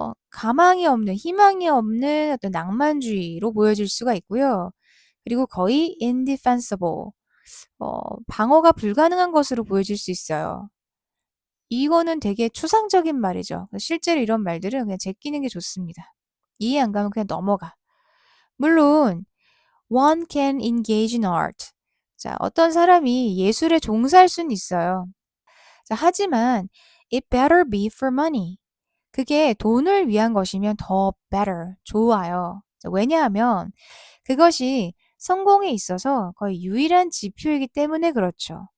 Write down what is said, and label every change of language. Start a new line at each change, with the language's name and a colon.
Korean: 가망이 없는, 희망이 없는 어떤 낭만주의로 보여질 수가 있고요. 그리고 거의 indefensible, 방어가 불가능한 것으로 보여질 수 있어요. 이거는 되게 추상적인 말이죠. 실제로 이런 말들은 그냥 제끼는 게 좋습니다. 이해 안 가면 그냥 넘어가. 물론
English: one can engage in art.
Korean: 자, 어떤 사람이 예술에 종사할 수는 있어요. 자, 하지만
English: it better be for money.
Korean: 그게 돈을 위한 것이면 더 better, 좋아요. 왜냐하면 그것이 성공에 있어서 거의 유일한 지표이기 때문에 그렇죠.